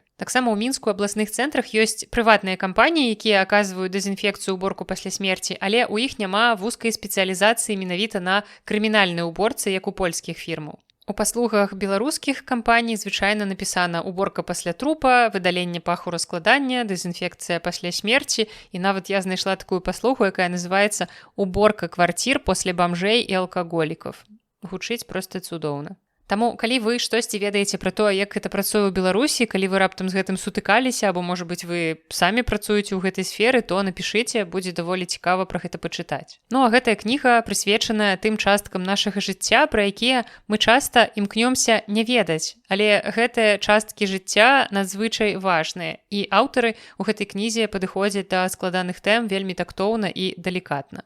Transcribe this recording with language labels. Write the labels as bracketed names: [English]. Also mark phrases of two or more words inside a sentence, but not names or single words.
[Belarusian] Таксама ў Мінску абласных цэнтрах ёсць прыватныя кампаніі, якія аказваюць дэзінфекцыю уборку пасля смерці, але ў іх няма вузкай спецыялізацыі менавіта на крымінальнай уборцы, як у польскіх фірмаў. У паслугах беларускіх кампаній звычайна напісана уборка пасля трупа, выдаленне паху раскладання, дэзінфекцыя пасля смерці, і нават я знайшла такую паслугу, якая называецца [Russian] «Уборка квартир после бомжей [Belarusian] і алкаголікаў». Гучыць проста цудоўна. Таму, калі вы штосьці ведаеце пра тое, як гэта працуе ў Беларусі, калі вы раптам з гэтым сутыкаліся, або, можа быць, вы самі працуеце ў гэтай сферы, то напішыце, будзе даволі цікава пра гэта пачытаць. Ну, а гэтая кніга прысвечаная тым часткам нашага жыцця, пра якія мы часта імкнёмся не ведаць, але гэтыя часткі жыцця надзвычай важныя, і аўтары ў гэтай кнізе падыходзяць да складаных тэм вельмі тактоўна і далікатна.